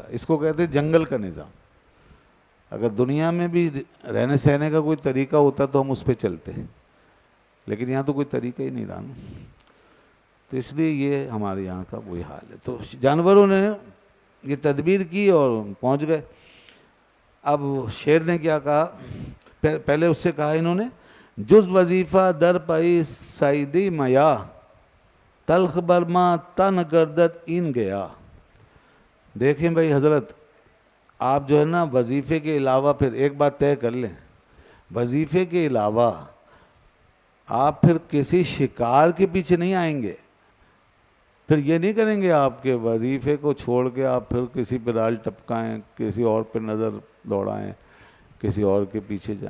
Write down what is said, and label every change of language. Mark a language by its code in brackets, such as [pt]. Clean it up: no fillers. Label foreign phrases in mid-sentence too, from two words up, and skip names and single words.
[ur] اس کو کہتے ہیں جنگل کا نظام. اگر دنیا میں بھی رہنے سہنے کا کوئی طریقہ ہوتا تو ہم اس پہ چلتے, لیکن یہاں تو کوئی طریقہ ہی نہیں رہا نا. تو اس لیے یہ ہمارے یہاں کا وہی حال ہے. تو جانوروں نے یہ تدبیر کی اور پہنچ گئے. اب شیر نے کیا کہا, پہلے اس سے کہا انہوں نے, [fa] جز وظیفہ در پئی سعیدی میا تلخ برما تن گردت این گیا. [ur] دیکھیں بھائی حضرت, آپ جو ہے نا وظیفے کے علاوہ پھر ایک بات طے کر لیں, وظیفے کے علاوہ آپ پھر کسی شکار کے پیچھے نہیں آئیں گے. پھر یہ نہیں کریں گے آپ کے وظیفے کو چھوڑ کے آپ پھر کسی پہ رال ٹپکائیں, کسی اور پہ نظر دوڑائیں, کسی اور کے پیچھے جائیں.